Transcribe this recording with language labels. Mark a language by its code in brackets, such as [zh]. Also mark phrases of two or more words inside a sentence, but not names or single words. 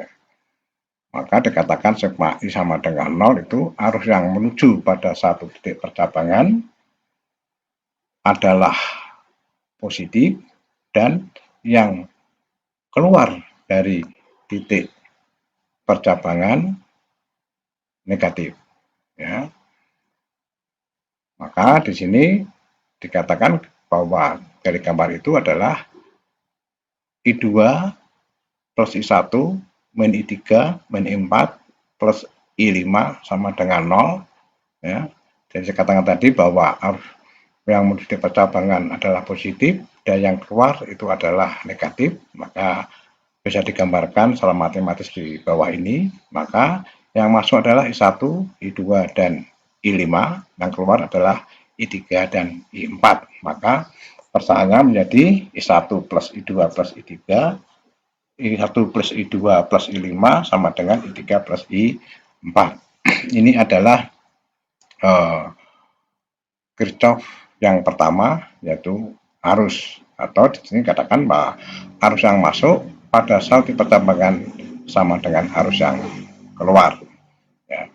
[id] Maka dikatakan sigma I sama dengan 0 itu arus yang menuju pada satu titik percabangan adalah positif dan yang keluar dari titik percabangan negatif ya. Maka di sini dikatakan bahwa dari gambar itu adalah I2 plus I1 min I3 min I4 plus I5 sama dengan 0 ya. Jadi saya katakan tadi bahwa arus yang menuju percabangan adalah positif dan yang keluar itu adalah negatif, maka bisa digambarkan secara matematis di bawah ini. Maka yang masuk adalah I1, I2 dan I5, yang keluar adalah I3 dan I4. Maka persaannya menjadi I1 plus I2 plus I3, I1 plus I2 plus I5 sama dengan I3 plus I4. Ini adalah Kirchhoff yang pertama, yaitu arus, atau di sini katakan bahwa arus yang masuk pada saat di percabangan sama dengan arus yang keluar ya.